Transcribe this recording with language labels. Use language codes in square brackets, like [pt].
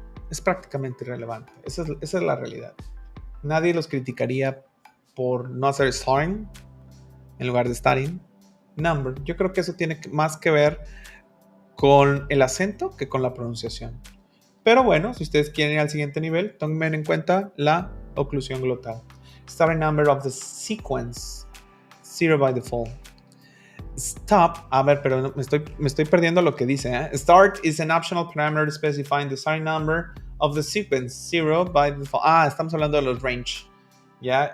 [es] Esa es la realidad. Nadie los criticaría por no hacer starting en lugar de starting number. Yo creo que eso tiene más que ver con el acento que con la pronunciación. Pero bueno, si ustedes quieren ir al siguiente nivel, tomen en cuenta la oclusión glotal. [en] Starting number of the sequence, 0 by default. [es] Stop, a ver, pero me estoy perdiendo lo que dice. [en] Start is an optional parameter specifying the starting number of the sequence, 0 by default. [es] Estamos hablando de los range, ¿ya?